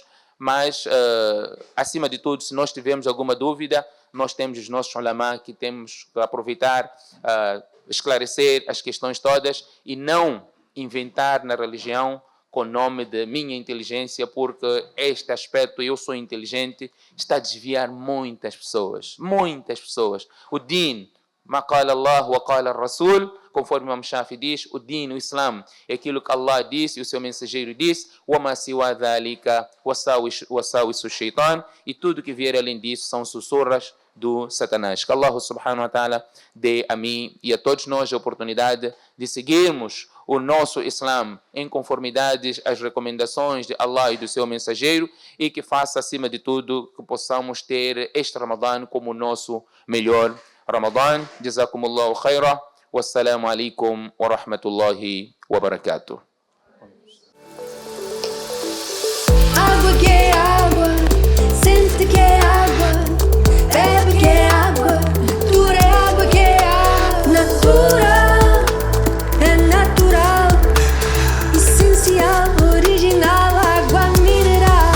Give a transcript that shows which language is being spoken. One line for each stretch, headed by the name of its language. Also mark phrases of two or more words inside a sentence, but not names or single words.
Portuguese: Mas, acima de tudo, se nós tivermos alguma dúvida, nós temos os nossos ulama que temos que aproveitar, esclarecer as questões todas e não inventar na religião com o nome de minha inteligência, porque este aspecto, eu sou inteligente, está a desviar muitas pessoas.
Arabic: O الدين ما قال الله وقال رسول,
Portuguese: conforme o Imam Shafi diz, o din, o Islam, é aquilo que Allah disse e o seu mensageiro disse,
Arabic: وما سوى ذلك وساوس الشيطان,
Portuguese: e tudo que vier além disso são sussurras do Satanás. Que Allah
Arabic: سبحانه وتعالى
Portuguese: dê a mim e a todos nós a oportunidade de seguirmos o nosso Islam em conformidade às recomendações de Allah e do seu mensageiro, e que faça, acima de tudo, que possamos ter este Ramadã como o nosso melhor Ramadã.
Arabic: جزاكم الله خيرا. والسلام عليكم ورحمة الله وبركاته.
Portuguese: Água que é água, sente que é água, bebe que é água, natura é água que é água, natura é natural, essencial, original, água mineral.